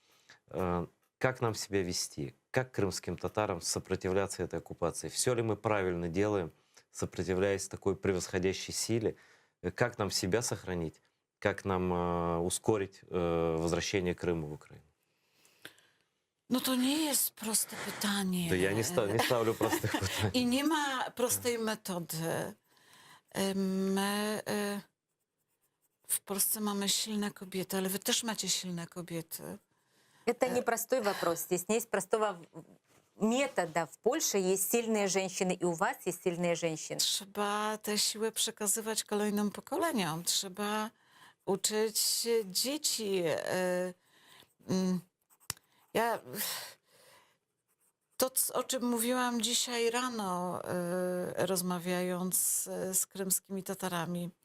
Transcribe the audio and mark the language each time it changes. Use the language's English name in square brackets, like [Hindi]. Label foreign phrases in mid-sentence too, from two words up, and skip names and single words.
[Russian] Как нам себя вести? Как крымским татарам сопротивляться этой оккупации? Все ли мы правильно делаем, сопротивляясь такой превосходящей силе? Как нам себя сохранить? Как нам ускорить возвращение Крыма в Украину? [Polish] No to nie jest proste pytanie. To ja nie ставлю prostych pytań. I nie ma prostej metody. My w Polsce mamy silne kobiety, ale wy też macie silne kobiety. [Russian] Это непростой вопрос. Здесь не есть простого метода. В Польше есть сильные женщины, и у вас есть сильные женщины. [Polish] Trzeba tę siłę przekazywać kolejnym pokoleniom. Trzeba uczyć dzieci. O czym mówiłam dzisiaj rano, rozmawiając z krymskimi Tatarami.